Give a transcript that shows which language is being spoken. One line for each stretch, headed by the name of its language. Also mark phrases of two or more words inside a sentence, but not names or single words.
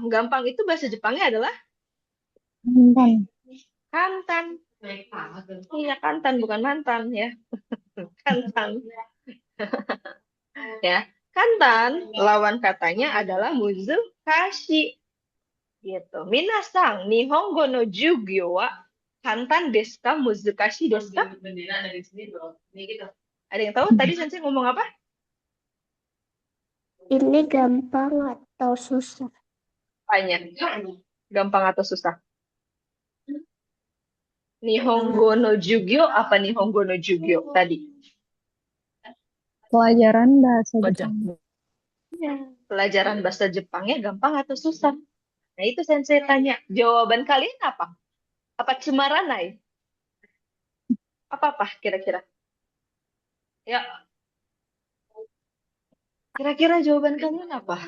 Indonesian: Gampang itu bahasa Jepangnya adalah Menyenangkan. kantan. Iya, kantan, bukan mantan ya. Kantan. Ya, kantan, lawan katanya adalah muzukashi. Gitu.
Japanese: 皆さん、日本語の授業は簡単ですか、難しいですか?
Indonesian: Ada yang tahu tadi Sensei ngomong apa? Ini gampang atau susah? Banyak. Gampang atau susah?
Japanese: 日本語の授業 apa 日本語の授業 tadi?
Indonesian: Pelajaran bahasa Jepang. Pelajaran bahasa Jepangnya gampang atau susah? Nah, itu Sensei tanya. Jawaban kalian apa? Apa cemaranai? Apa kira-kira? Ya, kira-kira jawaban kalian apa?